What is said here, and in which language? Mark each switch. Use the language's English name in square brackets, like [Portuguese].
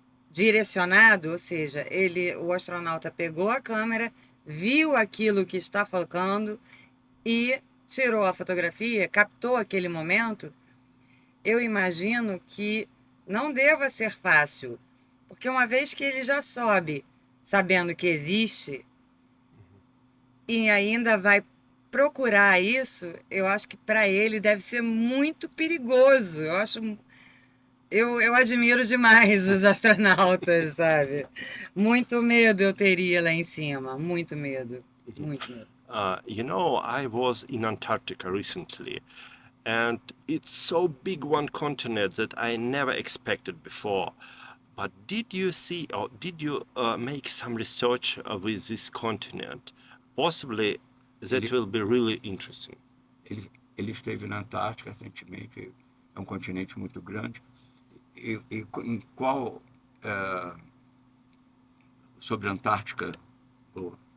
[Portuguese] direcionado, ou seja, o astronauta pegou a câmera, viu aquilo que está focando e tirou a fotografia, captou aquele momento, eu imagino que não deva ser fácil, porque uma vez que ele já sobe, sabendo que existe, e ainda vai procurar isso, eu acho que para ele deve ser muito perigoso. Eu acho Eu admiro demais os astronautas, sabe? Muito medo eu teria lá em cima, muito medo, muito medo. [English] You know, I was in Antarctica recently, and it's so big one continent that I never expected before. But did you see or did you make some research with this continent? Possibly that [Portuguese] Ele, [English] will be really interesting. [Portuguese] ele esteve na Antártica recentemente, é um continente muito grande. E em qual, eh, sobre a Antártica, ou